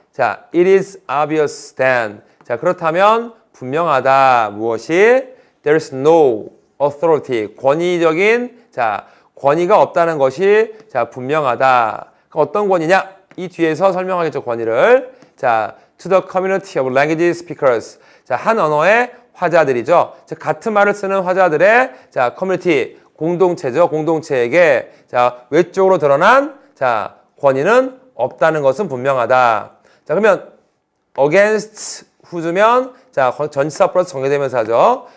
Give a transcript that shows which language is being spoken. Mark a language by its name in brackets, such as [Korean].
[Korean] 자, [English] it is obvious then. [Korean] 자 그렇다면 분명하다. 무엇이? [English] There's no authority. [Korean] 권위적인 자 권위가 없다는 것이 자 분명하다. 그럼 어떤 권위냐? 이 뒤에서 설명하겠죠 권위를. [English] 자 to the community of language speakers. [Korean] 자 한 언어의 화자들이죠. 자, 같은 말을 쓰는 화자들의 자 커뮤니티 공동체죠. 공동체에게 자 외적으로 드러난 자 권위는 없다는 것은 분명하다. 자 그러면 against 후주면 자 전치사 플러스 정제대명사죠.